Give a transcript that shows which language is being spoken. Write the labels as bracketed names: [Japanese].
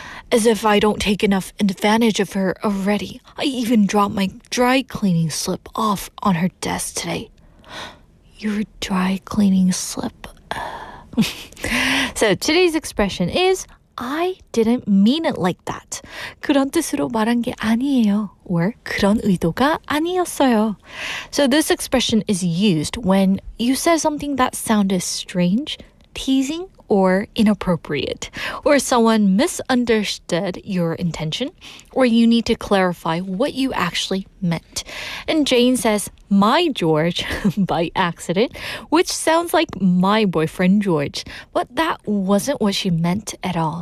[English] As if I don't take enough advantage of her already. I even dropped my dry cleaning slip off on her desk today. Your dry cleaning slip. So today's expression is I didn't mean it like that. [Korean] 그런 뜻으로 말한 게 아니에요. Or 그런 의도가 아니었어요. [English] So this expression is used when you said something that sounded strange, teasing, or inappropriate, or someone misunderstood your intention, or you need to clarify what you actually meant. And Jane says, my George, by accident, which sounds like my boyfriend George, but that wasn't what she meant at all.